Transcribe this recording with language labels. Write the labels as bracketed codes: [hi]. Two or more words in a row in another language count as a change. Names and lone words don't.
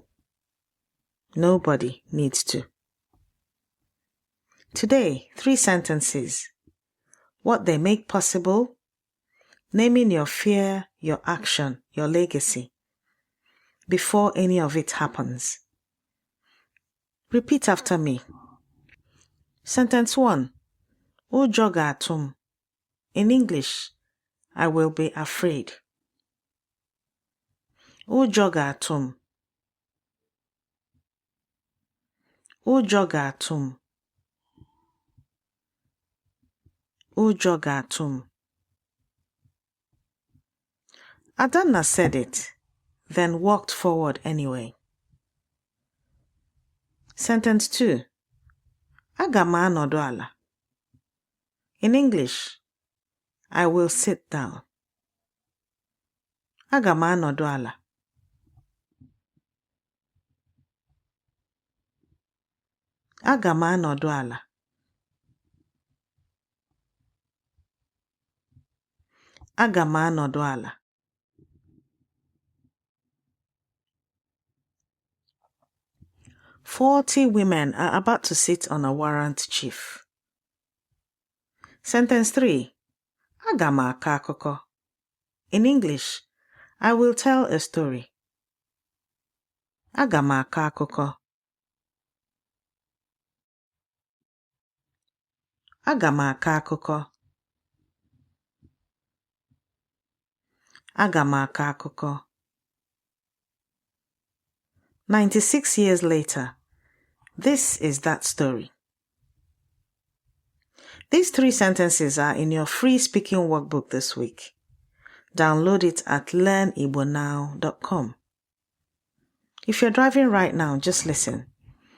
[en] Nobody needs to. Today, 3 sentences. What they make possible, naming your fear, your action, your legacy, before any of it happens. Repeat after me. Sentence 1. [ig] Ujo ga-atụ. [en] In English, I will be afraid. [ig] Ujo ga-atụ. Ujo ga-atụ. Ujo ga-atụ. [en] Adanna said it, then walked forward anyway. Sentence 2. [ig] Aga m anọdụ ala. [en] In English, I will sit down. [ig] Aga m anọdụ ala. Aga m anọdụ ala. Aga m anọdụ ala. [en] "40 women are about to sit on a warrant chief." Sentence 3. [ig] Aga m akọ akụkọ. [en] In English, I will tell a story. [ig] Aga m akọ akụkọ. Aga m akọ akụkọ. Aga m akọ akụkọ. [en] 96 years later, this is that story. These 3 sentences are in your free speaking workbook this week. Download it at learnigbonow.com. If you're driving right now, just listen.